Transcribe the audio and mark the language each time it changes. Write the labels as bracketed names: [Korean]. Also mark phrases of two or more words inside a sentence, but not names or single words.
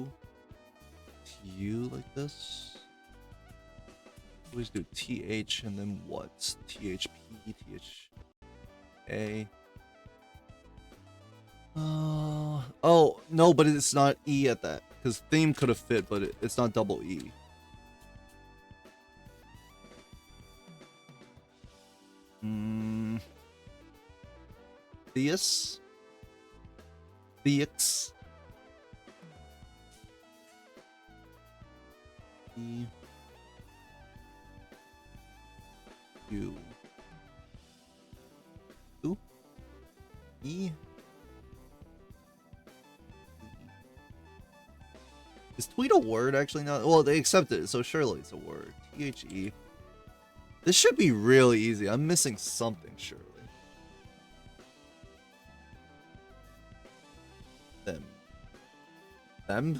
[English] TU like this? Always do TH and then what? THP, THA. Oh, no, but it's not E at that. Because theme could have fit, but it's not double E. Theus? Theix? E. U. U? E? Is tweet a word actually now? Well, they accepted it, so surely it's a word. THE. This should be really easy. I'm missing something, surely. Them?